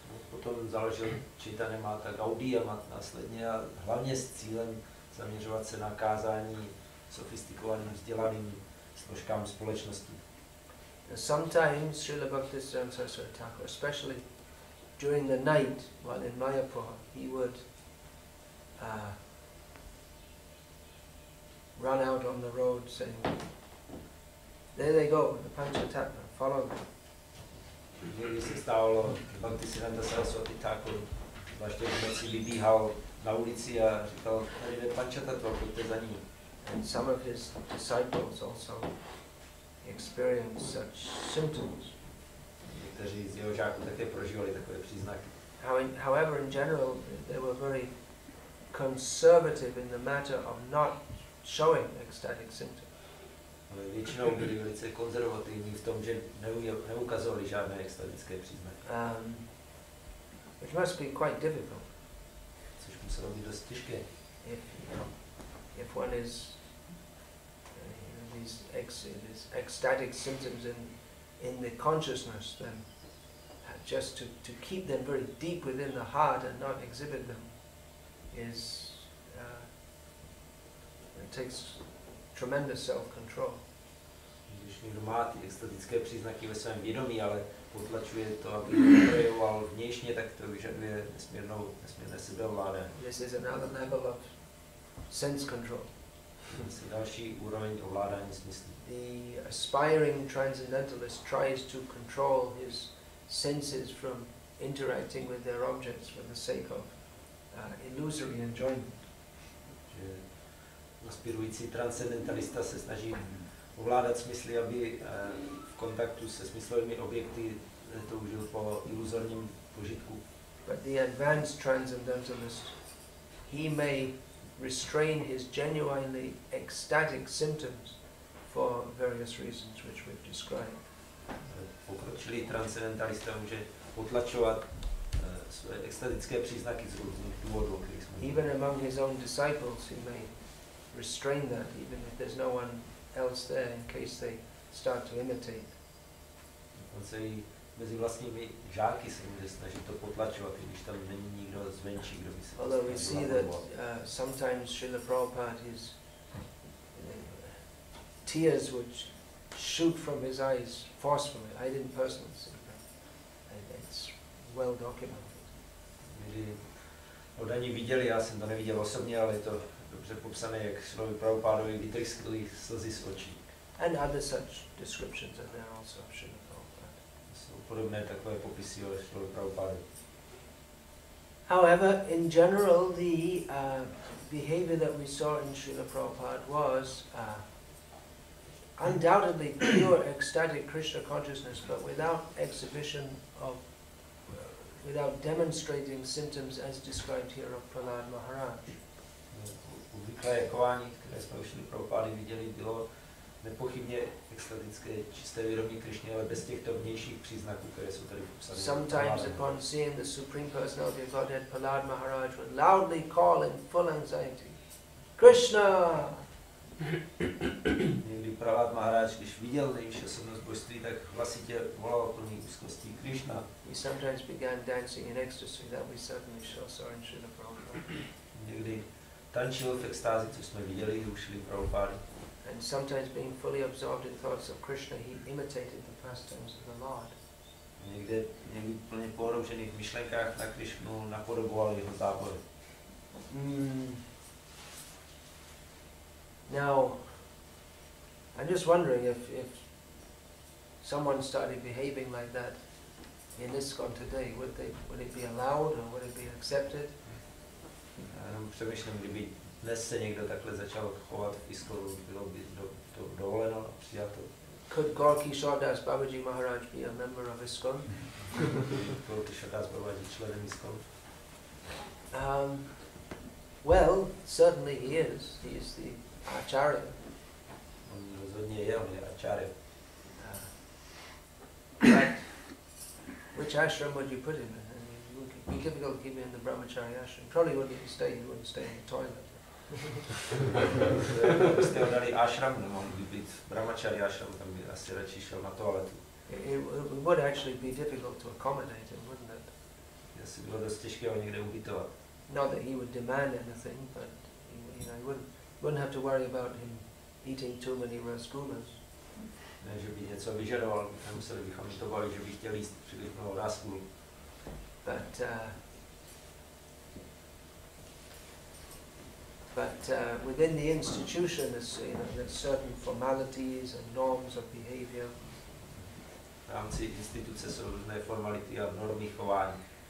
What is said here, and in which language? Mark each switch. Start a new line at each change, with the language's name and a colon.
Czech: Potom založil Chaitanya Math a Gaudiya Math následně a hlavně s cílem zaměřovat se na kázání sofistikovaným, vzdělaným složkám společnosti.
English: Sometimes Srila Bhaktisiddhanta Saraswati Thakur, especially during the night while in Mayapur, he would run out on the road saying, There they go, the Panchatattva, follow them.
Czech: Někdy se stávalo, Bhakti Saraswati Thakur, zvláště v noci vybíhal na ulici a říkal, tady jde Panchatattva, pojďte za ní.
English: And some of his disciples also experienced such symptoms.
Czech: Někteří z jeho žáků také prožívali takové příznaky.
English: However, in general, they were very conservative in the matter of not showing ecstatic symptoms.
Czech: Ale většinou byli velice konzervativní v tom, že neukazovali žádné extatické příznaky.
English: Which must be quite difficult.
Czech: Což muselo být dost těžké.
English: If one is these ecstatic symptoms in the consciousness, then just to keep them very deep within the heart and not exhibit them is it takes tremendous self-control.
Czech: Když někdo má ty extatické příznaky ve svém vědomí, ale potlačuje to, aby to projevoval vnějšně, tak to vyžaduje nesmírné sebeovládání.
English: This is another level of sense control.
Czech: Další úroveň ovládání smyslů.
English: The aspiring transcendentalist tries to control his senses from interacting with their objects for the sake of illusory enjoyment.
Czech: Že aspirující transcendentalista se snaží ovládat smysly, aby v kontaktu se smyslovými objekty toužil po iluzorním požitku.
English: But the advanced transcendentalist, he may restrain his genuinely ecstatic symptoms for various reasons which we've described.
Czech: Pokročilý transcendentalista může potlačovat své extatické příznaky z různých důvodů, kterých jsme
English: Even among his own disciples, he may restrain that, even if there's no one else there, in case they start to imitate.
Czech: Dokonce i mezi vlastními žáky se může snažit to potlačovat, když tam není nikdo zvenčí, kdo by se to
English: Although we see that sometimes Srila Prabhupada, his tears would shoot from his eyes forcefully. I didn't personally see that. It's well documented.
Czech: Někdy oddaní viděli, já jsem to neviděl osobně, ale je to dobře popsané, jak Srilovi Prabhupádovi vytryskly slzy z očí.
English: And other such descriptions are there also of Srila Prabhupada.
Czech: Jsou podobné takové popisy o Srilovi Prabhupádovi.
English: However, in general, the behavior that we saw in Srila Prabhupada was undoubtedly pure ecstatic Krishna consciousness, but without exhibition of, without demonstrating symptoms as described here of Prahlad Maharaj.
Czech: Obvyklé chování, které jsme už u Prabhupády viděli, bylo nepochybně extatické, čisté vědomí Krishny, ale bez těchto vnějších příznaků, které jsou tady popsané.
English: Sometimes upon seeing the Supreme Personality of Godhead, Prahlad Maharaj would loudly call in full anxiety, Krishna!
Czech: Někdy Prahlad Maharaj, když viděl nejvyšší osobnost božství, tak hlasitě volal plný úzkostí Krishna.
English: He sometimes began dancing in ecstasy, that we certainly saw in Srila Prabhupada.
Czech: Někdy tančil v extázi, což jsme viděli u Srily Prabhupády.
English: And sometimes being fully absorbed in thoughts of Krishna, he imitated the pastimes of the Lord.
Czech: Někdy plně pohroužený v myšlenkách na Krishnu napodoboval jeho zábory.
English: Now, I'm just wondering if someone started behaving like that in ISKCON today, would it be allowed or would it be accepted?
Czech: Já jenom přemýšlím, kdyby dnes se někdo takhle začal chovat v ISKCONu, bylo by to dovoleno a přijato.
English: Could Gaur Kishore Das Babaji Maharaj be a member of ISKCON?
Czech: Gaur Kishore Das Babaji členem ISKCON?
English: Well, certainly he is. He is the Acharya.
Czech: On rozhodně je, on je Acharya.
English: But which ashram would you put him in? It would be difficult to keep him in the brahmachari ashram. Probably wouldn't stay. He wouldn't stay in the toilet.
Czech: Kdybyste ho dali ashram, nemohl by být brahmachari ashram, tam by asi radši šel na toaletu.
English: It would actually be difficult to accommodate him, wouldn't it?
Czech: Asi bylo dost těžké ho někde ubytovat.
English: Not that he would demand anything, but he wouldn't have to worry about him eating too many rasgullas.
Czech: Ne, že by něco vyžadoval, nemuseli bychom to bavit, že by chtěl jíst příliš mnoho rasgul.
English: But But within the institution, there's certain formalities and norms of behavior.
Czech: V rámci instituce jsou různé formality a normy chování.